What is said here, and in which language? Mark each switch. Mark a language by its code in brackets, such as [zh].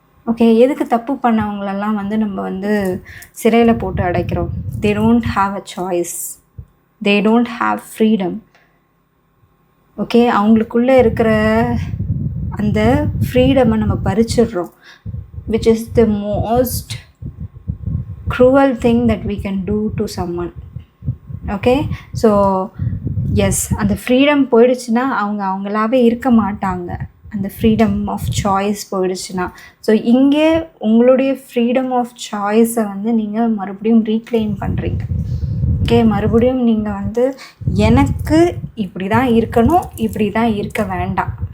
[ta] Okay, எதுக்கு தப்பு பண்ணவங்களெல்லாம் வந்து நம்ம வந்து சிறையில் போட்டு அடைக்கிறோம்? [en] they don't have a choice, they don't have freedom. [ta] Okay, அவங்களுக்குள்ளே இருக்கிற அந்த ஃப்ரீடமை நம்ம பறிச்சிடுறோம், [en] which is the most cruel thing that we can do to someone. [ta] Okay, so S, அந்த ஃப்ரீடம் போயிடுச்சுன்னா அவங்களாவே இருக்க மாட்டாங்க. அந்த ஃப்ரீடம் ஆஃப் சாய்ஸ் போயிடுச்சுன்னா, ஸோ இங்கே உங்களுடைய ஃப்ரீடம் ஆஃப் சாய்ஸை வந்து நீங்கள் மறுபடியும் ரீக்ளைம் பண்ணுறீங்க. ஓகே, மறுபடியும் நீங்கள் வந்து எனக்கு இப்படி தான் இருக்கணும், இப்படி தான் இருக்க வேண்டாம்.